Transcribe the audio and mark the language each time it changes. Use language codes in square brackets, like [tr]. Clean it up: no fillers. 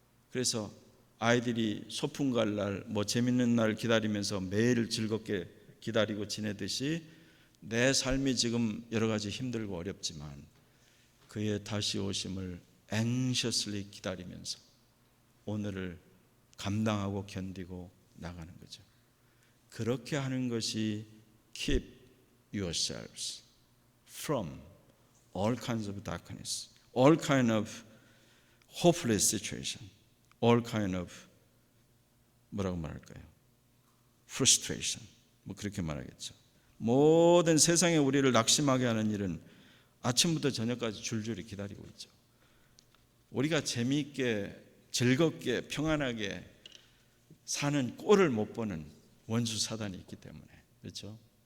[ko] 그래서 아이들이 소풍 갈 날, 재밌는 날 기다리면서 매일 즐겁게 기다리고 지내듯이 내 삶이 지금 여러 가지 힘들고 어렵지만 그의 다시 오심을 anxiously 기다리면서 오늘을 감당하고 견디고 나가는 거죠. 그렇게 하는 것이 [en] keep yourselves from all kinds of darkness, all kind of hopeless situation, all kind of [ko] 뭐라고 말할까요? frustration. 그렇게 말하겠죠. 모든 세상에 우리를 낙심하게 하는 일은 아침부터 저녁까지 줄줄이 기다리고 있죠. 우리가 재미있게 즐겁게 평안하게 사는 꼴을 못 보는 원수 사단이 있기 때문에. 그렇죠?